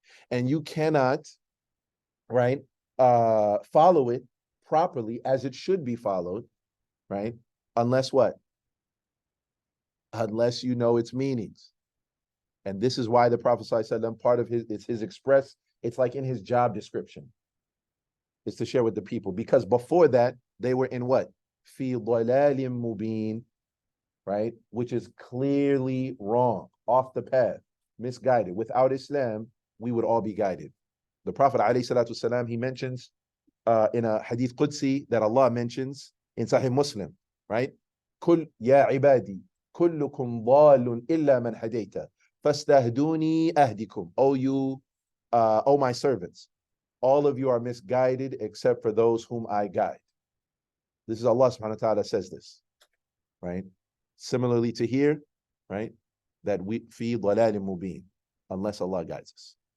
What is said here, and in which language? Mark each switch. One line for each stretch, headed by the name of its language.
English: And you cannot, right, follow it properly as it should be followed, right? Unless what? Unless you know its meanings. And this is why the Prophet ﷺ, part of his express, it's like in his job description, is to share with the people. Because before that, they were in what?
Arabic: فِي ضَلَالٍ مُبِينٍ, right?
English: Which is clearly wrong, off the path, misguided. Without Islam, we would all be guided. The Prophet ﷺ, he mentions in a hadith Qudsi that Allah mentions in Sahih Muslim, right?
Arabic: كل يا عبادي كلكم ضال إلا من هديت فاستهدوني أهدكم.
English: O my servants, all of you are misguided except for those whom I guide. This is Allah subhanahu wa ta'ala says this, right? Similarly to here, right? That we fi
Arabic: ضلال مبين,
English: unless Allah guides us.